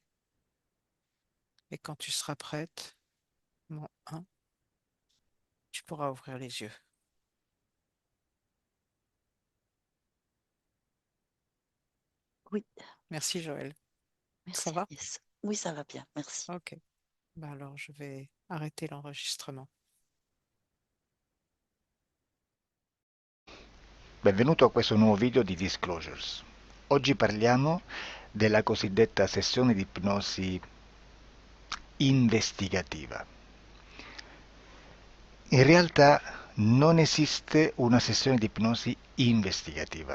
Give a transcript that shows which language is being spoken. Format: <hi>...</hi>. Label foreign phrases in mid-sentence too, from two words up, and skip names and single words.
<fr>Et quand tu seras prête, mon 1, tu pourras ouvrir les yeux. Oui, Merci Joël. Ça merci va? Agnès. Oui, ça va bien, merci. Ok. Ben alors je vais arrêter l'enregistrement.</fr> <it>Benvenuto a questo nuovo video di Disclosures. Oggi parliamo della cosiddetta sessione di ipnosi investigativa. In realtà non esiste una sessione di ipnosi investigativa.</it>